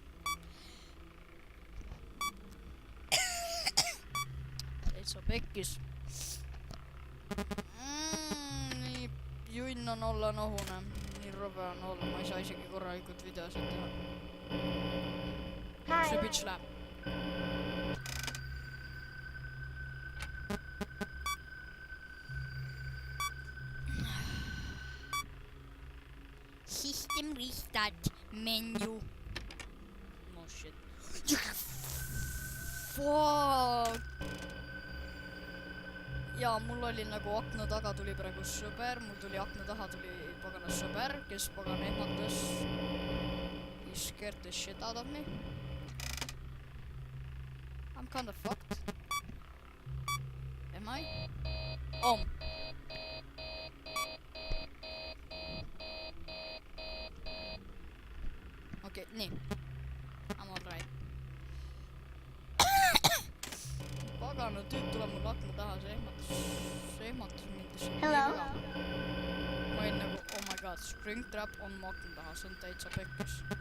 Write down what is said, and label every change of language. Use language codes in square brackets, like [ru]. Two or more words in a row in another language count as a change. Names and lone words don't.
[et] Täitsa pekkis. Nii junn on olla nohune. Nii rõve on olla, ma ei saa isegi korralikult videosid teha. See bitch läheb. [en] System restart menu. No shit. Fuck. [et] Ja mul oli nagu akna taga tuli praegu sõber, mul tuli akna taha tuli paganas sõber, kes pagan ehmatas. [en] He scared the shit out of me. I'm kinda fucked. Am I? [et] Okei, nii. [en] I'm alright. [et] Pagana tüüp tuleb mul akna taha, see ehmatas mind. Hello. Ma olin nagu, [en] oh my god, [et] Springtrap on mu akna taha, see on täitsa pekkis.